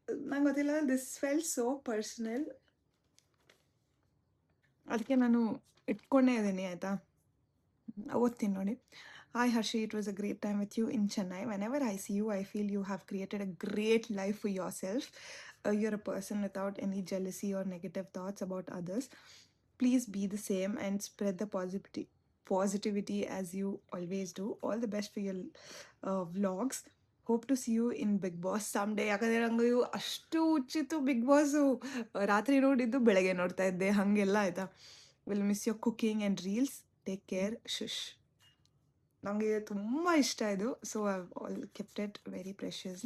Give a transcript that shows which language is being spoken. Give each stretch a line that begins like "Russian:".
Kannada: ನಂಗೆ ಗೊತ್ತಿಲ್ಲ,
English: this fell so personal,
Kannada: ಅದಕ್ಕೆ ನಾನು ಇಟ್ಕೊಂಡೇ ಇದ್ದೀನಿ, ಆಯಿತಾ. ಓದ್ತೀನಿ ನೋಡಿ.
English: Hi Harshi, it was a great time with you in Chennai. Whenever I see you, I feel you have created a great life for yourself. You're a person without any jealousy or negative thoughts about others. Please be the same and spread the positivity as you always do. All the best for your vlogs. Hope to see you in Bigg Boss some day.
Kannada: ಯಾಕಂದರೆ ನಂಗೆ ಇವು ಅಷ್ಟು ಹುಚ್ಚಿತ್ತು big boss. ರಾತ್ರಿ ನೋಡಿದ್ದು ಬೆಳಗ್ಗೆ ನೋಡ್ತಾ ಇದ್ದೆ ಹಾಗೆಲ್ಲ ಆಯಿತಾ.
English: Will miss your cooking and reels. Take care. ಶುಶ್.
Kannada: ನನಗೆ ತುಂಬ ಇಷ್ಟ ಇದು.
English: So I all kept it very precious.